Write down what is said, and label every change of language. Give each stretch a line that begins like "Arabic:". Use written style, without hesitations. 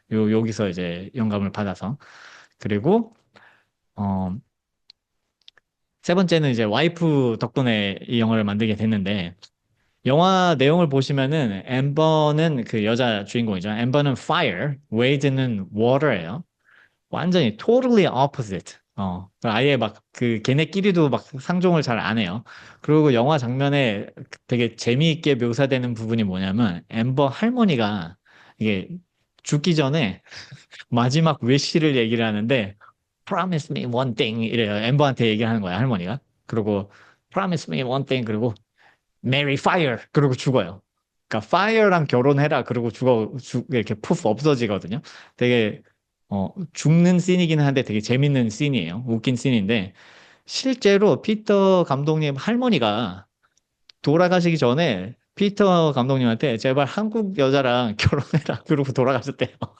Korean: 여기서 이제 영감을 받아서. 그리고 어, 세 번째는 이제 와이프 덕분에 이 영화를 만들게 됐는데 영화 내용을 보시면은 엠버는 그 여자 주인공이죠. 엠버는 fire, 웨이드는 water예요. 완전히
English: totally opposite.
Korean: 아예 막 그 걔네끼리도 막 상종을 잘 안 해요. 그리고 영화 장면에 되게 재미있게 묘사되는 부분이 뭐냐면 엠버 할머니가 이게 죽기 전에 마지막 외시를 얘기를 하는데
English: promise me one thing
Korean: 이래요. 엠버한테 얘기를 하는 거야, 할머니가. 그리고
English: promise me one thing
Korean: 그리고
English: marry fire
Korean: 그리고 죽어요. 그러니까 fire랑 결혼해라 그리고 이렇게 푸ff 없어지거든요. 되게 죽는 씬이긴 한데 되게 재밌는 씬이에요. 웃긴 씬인데 실제로 피터 감독님 할머니가 돌아가시기 전에 피터 감독님한테 제발 한국 여자랑 결혼해라 그러고 돌아가셨대요.